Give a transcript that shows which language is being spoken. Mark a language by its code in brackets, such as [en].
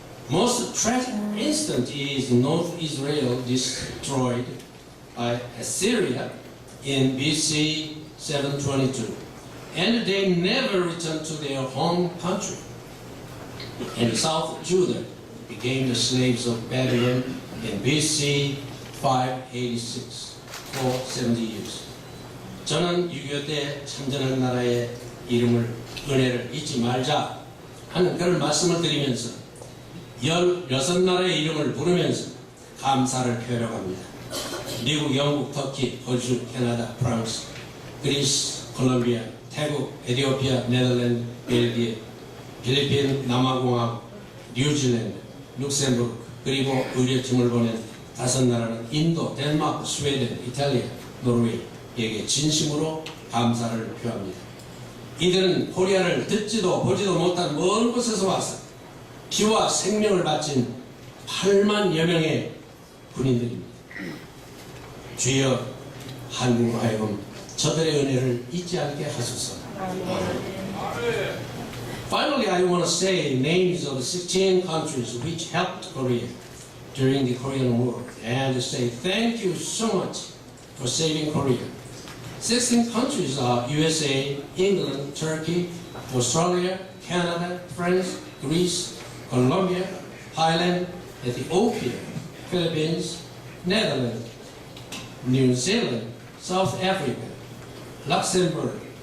[en] Most tragic instance is North Israel destroyed by Assyria in BC 722, and they never returned to their home country. And South Judah became the slaves of Babylon in BC 586 for 70 years. [ko] 저는 6.25 때 참전한 나라의 이름을, 은혜를 잊지 말자 하는 그런 말씀을 드리면서 16나라의 이름을 부르면서 감사를 표하려고 합니다. 미국, 영국, 터키, 호주, 캐나다, 프랑스, 그리스, 콜롬비아, 태국, 에티오피아, 네덜란드, 벨기에, 필리핀, 남아공화국, 뉴질랜드, 룩셈부르크, 그리고 의료팀을 보낸 5나라는 인도, 덴마크, 스웨덴, 이탈리아, 노르웨이에게 진심으로 감사를 표합니다. 이들은 코리아를 듣지도 보지도 못한 먼 곳에서 와서 피와 생명을 바친 8만여 명의 군인들입니다. 주여, 한국으로 하여금 저들의 은혜를 잊지 않게 하소서. [en] Finally, I want to say names of 16 countries which helped Korea during the Korean War and say thank you so much for saving Korea. 16 countries are USA, England, Turkey, Australia, Canada, France, Greece, Colombia, Thailand, Ethiopia, Philippines, Netherlands, New Zealand, South Africa, Luxembourg.